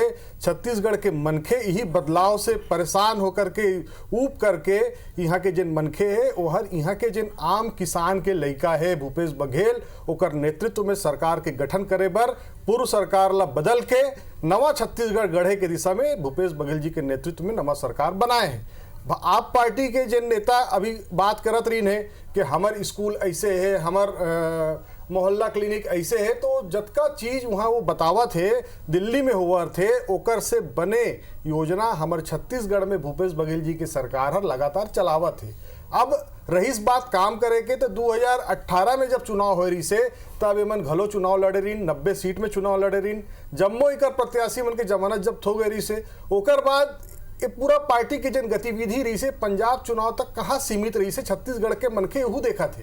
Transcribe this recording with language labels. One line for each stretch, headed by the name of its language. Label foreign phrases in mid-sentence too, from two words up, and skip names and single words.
Chhattisgarhi: छत्तीसगढ़ के मनखे यही बदलाव से परेशान होकर के ऊब करके यहाँ के जिन मनखे है वो हर यहाँ के जिन आम किसान के लड़का है भूपेश बघेल, ओकर नेतृत्व में सरकार के गठन करे बर पूर्व सरकार ला बदल के नवा छत्तीसगढ़ गढ़े के दिशा में भूपेश बघेल जी के नेतृत्व में नवा सरकार बनाए हैं। आप पार्टी के जिन नेता अभी बात करत रही है कि हमार स्कूल ऐसे है, हमार मोहल्ला क्लिनिक ऐसे है, तो जतका चीज वहाँ वो बतावा थे दिल्ली में हुआ थे, ओकर से बने योजना हमारे छत्तीसगढ़ में भूपेश बघेल जी की सरकार हर लगातार चलावा थे। अब रही इस बात काम करे के, तो 2018 में जब चुनाव हो रही से तब एमन घलो चुनाव लड़े रही, 90 सीट में चुनाव लड़े रही, जम्मू इकर प्रत्याशी मन के जमानत जब्त हो गई रही से, ओकर बाद ये पूरा पार्टी की जन गतिविधि रही से पंजाब चुनाव तक कहाँ सीमित रही से छत्तीसगढ़ के मनखे यहू देखा थे।